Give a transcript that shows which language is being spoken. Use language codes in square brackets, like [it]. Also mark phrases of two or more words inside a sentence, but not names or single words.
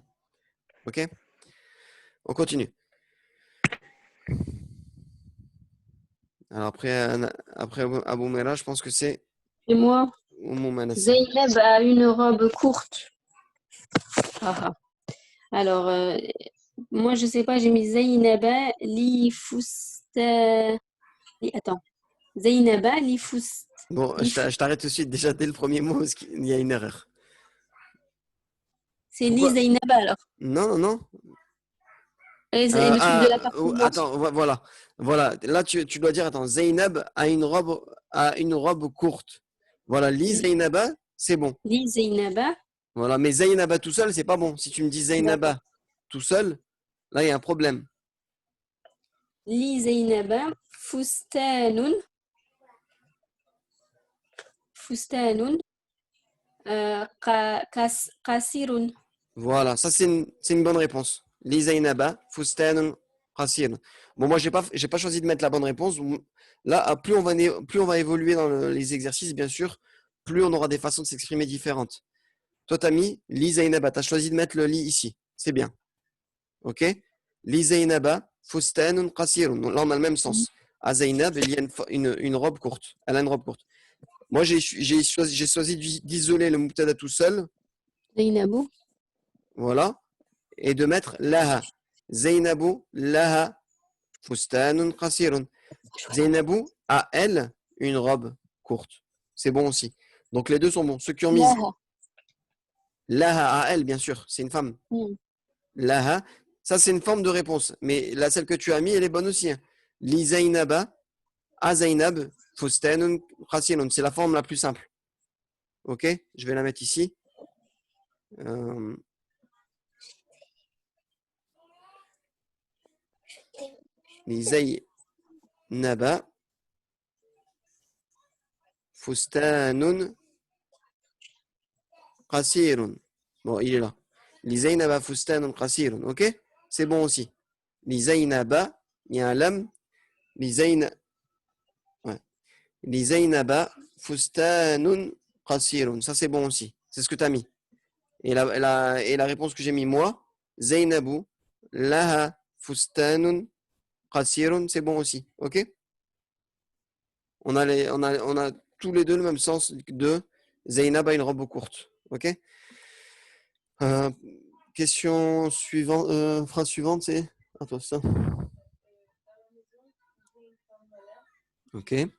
[fr] Ok? On continue. Alors après Abou Mera, je pense que c'est Et moi, Oumou Manassi. Zeynep a une robe courte. Ah, ah. Alors, moi, je sais pas, j'ai mis [ar] زينب ل فستا. Attends. زينب ل فست. [fr] Bon, je t'arrête tout de suite déjà dès le premier mot parce qu'il y a une erreur. C'est li Pourquoi? Zeynaba alors. Non, non, non. Et c'est le truc de la performance. Attends, voilà. Voilà. Là, tu dois dire, attends, Zainab a une robe courte. Voilà, [ar] لزينب, [fr] c'est bon. [ar] لزينب. [fr] Voilà, mais Zainaba tout seul, c'est pas bon. Si tu me dis D'accord. Zainaba tout seul, là, il y a un problème. [ar] لزينب فستان. فستان. قصير. [fr] Voilà, ça c'est une bonne réponse. [ar] لزينب فستان قصير. [fr] Bon, moi, j'ai pas choisi de mettre la bonne réponse. Là, plus on va évoluer dans les exercices, bien sûr, plus on aura des façons de s'exprimer différentes. Toi, t'as mis [ar] لزينب, [fr] t'as choisi de mettre le li ici. C'est bien. Ok? [ar] لزينب فستان قصير. [fr] Là, on a le même sens. À Zainab, il y a une robe courte. Elle a une robe courte. Moi, j'ai choisi d'isoler le mubtada tout seul. Zeynabou. Voilà. Et de mettre laha. [ar] زينب لها فستان قصير. [fr] Zainabu a elle une robe courte. C'est bon aussi. Donc les deux sont bons. Ceux qui ont mis Laha. laha à elle, bien sûr, c'est une femme. Laha, ça c'est une forme de réponse. Mais la celle que tu as mis, elle est bonne aussi. Hein. [ar] لزينب a Zainab فستان قصير. [fr] C'est la forme la plus simple. Ok? Je vais la mettre ici. [ar] لزينب فستان قصير. [fr] Bon, il est là. [ar] لزينب فستان قصير. [fr] Ok? C'est bon aussi. [ar] لزينب, [fr] il y a un lam. Li Zain... ouais. [ar] لزينب فستان قصير. [fr] Ça, c'est bon aussi. C'est ce que tu as mis. Et la réponse que j'ai mis moi, [ar] زينب لها فستان قصير, [fr] c'est bon aussi. Ok? On a tous les deux le même sens de Zainab a une robe courte. Ok? Question suivante, phrase suivante, c'est. Attends, ça. Ok.